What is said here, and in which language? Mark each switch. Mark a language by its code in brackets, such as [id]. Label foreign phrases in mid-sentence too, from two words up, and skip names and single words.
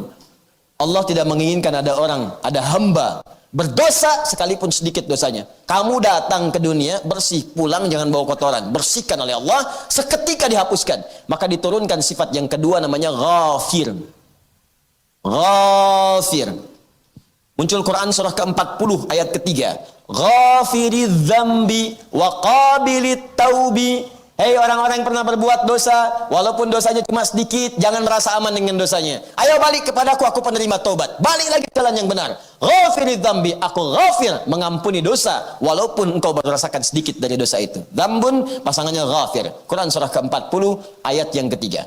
[id] Allah tidak menginginkan ada orang, ada hamba berdosa sekalipun sedikit dosanya. Kamu datang ke dunia bersih, pulang jangan bawa kotoran, bersihkan oleh Allah, seketika dihapuskan. Maka diturunkan sifat yang kedua namanya ghafir. Ghafir. Muncul Quran surah ke-40 ayat ketiga. [ar] غافر الذنب وقابل التوب. [id] Hei orang-orang yang pernah berbuat dosa, walaupun dosanya cuma sedikit, jangan merasa aman dengan dosanya. Ayo balik kepadaku, aku penerima taubat. Balik lagi ke jalan yang benar. [ar] غافر الذنب, [id] aku ghafir, mengampuni dosa, walaupun engkau baru rasakan sedikit dari dosa itu. Dzambun, pasangannya ghafir. Quran surah ke-40 ayat yang ketiga.